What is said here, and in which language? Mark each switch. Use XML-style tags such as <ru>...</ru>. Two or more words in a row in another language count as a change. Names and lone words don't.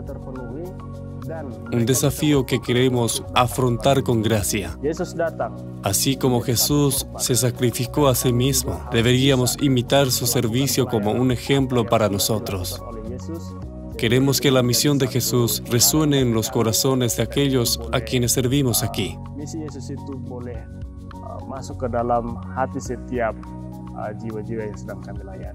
<es>Un desafío que queremos afrontar con gracia. Así como Jesús se sacrificó a sí mismo, deberíamos imitar su servicio como un ejemplo para nosotros. Queremos que la misión de Jesús resuene en los corazones de aquellos a quienes servimos aquí.</es> <id>Misi Yesus itu boleh masuk ke dalam hati setiap jiwa-jiwa yang sedang kami layani.</id>